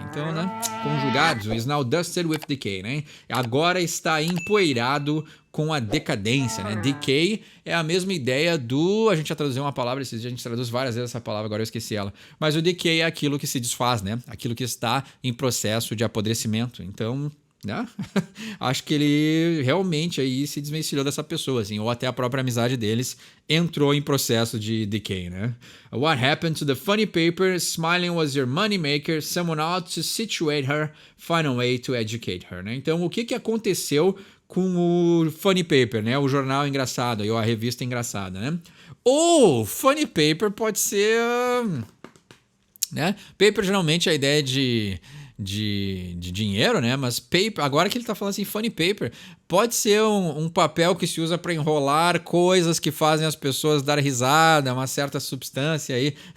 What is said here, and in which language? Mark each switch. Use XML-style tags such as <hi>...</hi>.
<pt>Então, né?</pt> <en>Conjugados, is now dusted with decay, né?</en> <pt>Agora está empoeirado com a decadência, né? Decay é a mesma ideia do... A gente já traduziu uma palavra esses dias, a gente traduz várias vezes essa palavra, agora eu esqueci ela. Mas o decay é aquilo que se desfaz, né? Aquilo que está em processo de apodrecimento. Então, né? Acho que ele realmente aí se desvencilhou dessa pessoa, assim, ou até a própria amizade deles entrou em processo de decay, né?</pt> <en>What happened to the funny paper? Smiling was your money maker. Someone ought to situate her. Find a way to educate her, né?</en> <pt>Então, o que aconteceu com o</pt> <en>funny paper,</en> <pt>né? O jornal engraçado, ou a revista engraçada, né? Ou</pt> <en>funny paper</en> <pt>pode ser, né? Paper geralmente é a ideia de dinheiro, né? Mas paper, agora que ele tá falando assim,</pt> <en>funny paper,</en> <pt>pode ser um papel que se usa para enrolar coisas que fazem as pessoas dar risada, uma certa substância aí.</pt>